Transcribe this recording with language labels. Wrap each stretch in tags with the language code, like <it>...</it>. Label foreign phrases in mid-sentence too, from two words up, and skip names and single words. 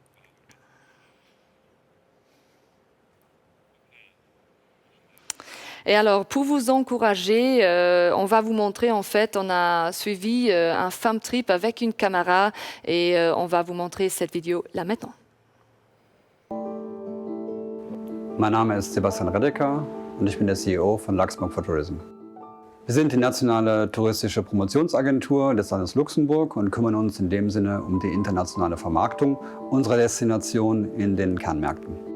<fr>Et alors, pour vous encourager, on va vous montrer, en fait, on a suivi un</fr> <en>fam trip</en> <fr>avec une caméra et on va vous montrer cette vidéo là maintenant.</fr> <de>Mein Name ist Sebastian Redeker und ich bin der CEO von Luxembourg for Tourism. Wir sind die nationale touristische Promotionsagentur des Landes Luxemburg und kümmern uns in dem Sinne um die internationale Vermarktung unserer Destination in den Kernmärkten.</de>